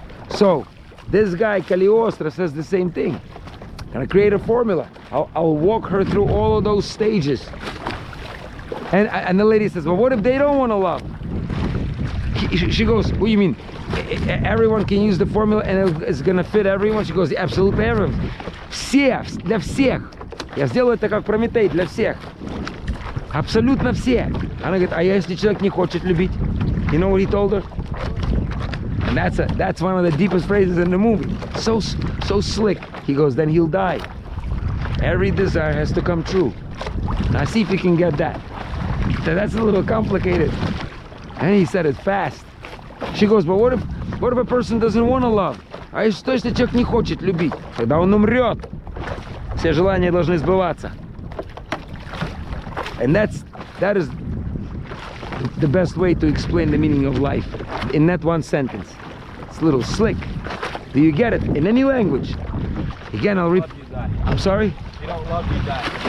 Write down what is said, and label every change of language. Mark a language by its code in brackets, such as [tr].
[en] So this guy Cagliostro says the same thing. And I create a formula. I'll walk her through all of those stages. And the lady says, well, what if they don't want to love? She goes, what do you mean? Everyone can use the formula and it's gonna fit everyone? She goes, absolutely everyone. [ru] Все, для всех. Я сделаю это как Прометей, для всех. Абсолютно все. Она говорит, а если человек не хочет любить? [en] You know what he told her? And that's one of the deepest phrases in the movie. So slick. He goes, then he'll die. Every desire has to come true. Now see if you can get that. That's a little complicated. And he said it fast. She goes, but what if a person doesn't want to love? [ru] А что, если человек не хочет любить? Тогда он умрет. Все желания должны сбываться. [en] And that is the best way to explain the meaning of life in that one sentence. It's a little slick. Do you get it? In any language. Again, I'll read. I'm sorry? You don't love, you die.